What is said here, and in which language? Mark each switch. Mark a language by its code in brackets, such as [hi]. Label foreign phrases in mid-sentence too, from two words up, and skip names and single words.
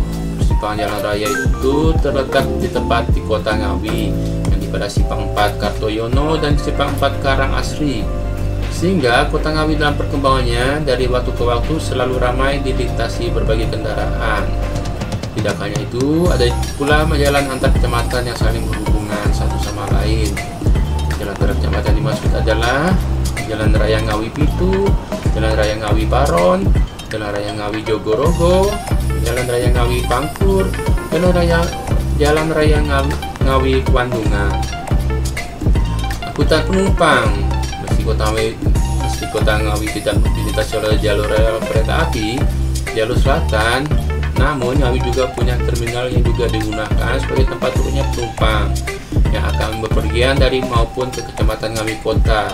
[id] Persimpangan jalan raya itu terletak di tepat di Kota Ngawi yang pada Simpang 4 Kartoyono dan Simpang 4 Karang Asri, sehingga Kota Ngawi dalam perkembangannya dari waktu ke waktu selalu ramai dilintasi berbagai kendaraan. Tidak hanya itu, ada pula jalan antar kecamatan yang saling berhubungan satu sama lain. Jalan antar kecamatan dimaksud adalah Jalan Raya Ngawi Pitu, Jalan Raya Ngawi Paron, Jalan Raya Ngawi Jogorogo, Jalan Raya Ngawi Pangkur, Jalan Raya Ngawi Bandungan. Angkutan penumpang. Meski Kota Ngawi tidak dilintasi oleh jalur rel kereta api jalur selatan, namun Ngawi juga punya terminal yang juga digunakan sebagai tempat turunnya penumpang yang akan bepergian dari maupun ke Kecamatan Ngawi Kota.